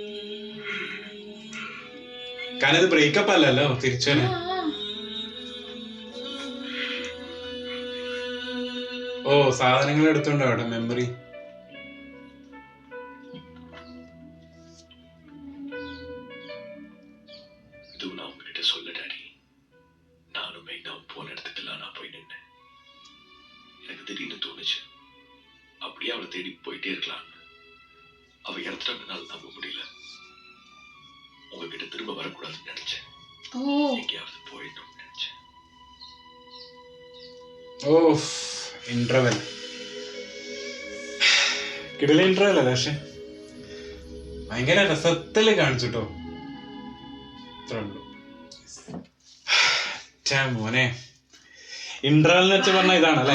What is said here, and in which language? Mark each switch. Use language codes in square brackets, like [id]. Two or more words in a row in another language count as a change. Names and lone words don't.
[ml] കാരണം ഇത് ബ്രേക്കപ്പ് അല്ലല്ലോ, തിരിച്ചു വരാൻ. ഓ സാധനങ്ങൾ എടുത്തോണ്ടോ അവിടെ മെമ്മറി. [ta] உங்ககிட்ட சொல்ல டாடி. நானும் மெயினாவும் போன இடத்துக்கெல்லாம் நான் போய் நின்னேன். எனக்கு திடீர்னு தோணுச்சு அப்படியே அவளை தேடி போயிட்டே இருக்கலாம். அவ இறந்துட்டாங்கனால நம்ப முடியல. உங்ககிட்ட திரும்ப வரக்கூடாதுன்னு நினைச்சேன். எங்கேயாவது போயிடணும்னு நினைச்சேன். [ml] ഇന്റർവെൽ കിടല ഇന്റർവെൽ അല്ലേ? പക്ഷെ ഭയങ്കര രസത്തില് കാണിച്ചിട്ടോ. മോനെ ഇന്റർവെൽ എന്ന് വെച്ചാൽ പറഞ്ഞ ഇതാണല്ലേ?